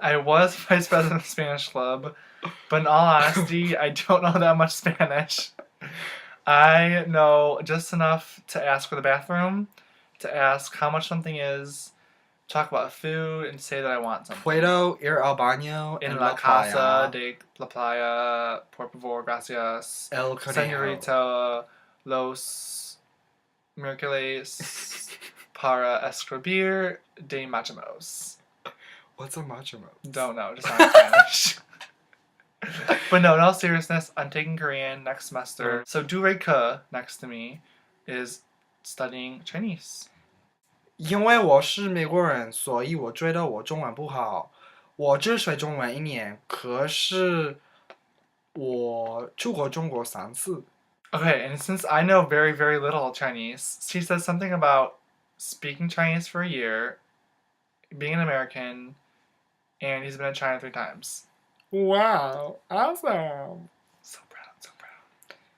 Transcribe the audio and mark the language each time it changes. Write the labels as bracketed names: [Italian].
[English] I was vice president of the Spanish club, but in all honesty, I don't know that much Spanish. I know just enough to ask for the bathroom, to ask how much something is, talk about food and say that I want something. [Spanish] Puedo ir al baño [English] In [Spanish] en la la casa playa. de la playa, por favor, gracias. El conejo. Señorita, los miércoles para escribir de machamos. [English] What's a machamo? Don't know, just not Spanish. But no, in all seriousness, I'm taking Korean next semester. So Du Rei Ke, next to me, is studying Chinese. [Chinese] 因为我是美国人，所以我觉得我中文不好。我只学中文1年，可是我去过中国3次。 [English] Okay, and since I know very, very little Chinese, she says something about speaking Chinese for a year, being an American, and he's been in China 3 times. Wow, awesome. So proud, so proud.